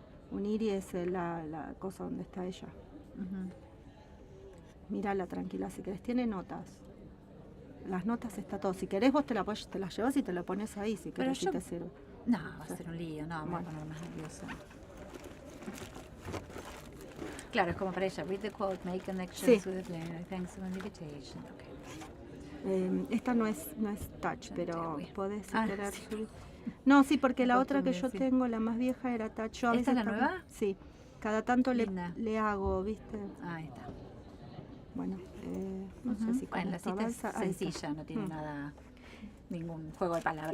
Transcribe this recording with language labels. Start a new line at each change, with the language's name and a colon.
Spanish: Uniri es la cosa donde está ella. Mírala tranquila, si querés, tiene notas. Las notas está todo. Si querés vos te las llevas y te lo pones ahí, si querés, si te sirve. No, va a ser un lío, no, me voy a poner más nerviosa. Claro, es como para ella.
English: Read the quote, make connections with the player. Thanks for the invitation. Okay.
Spanish: Esta no es touch, pero podés querer subir. No, sí, porque la otra que yo tengo, la más vieja, era touch. Yo ¿Esta es la nueva? Sí. Cada tanto le hago, ¿viste? Ahí está. Bueno, no sé si bueno, la cita es sencilla, no tiene nada, ningún juego de palabras.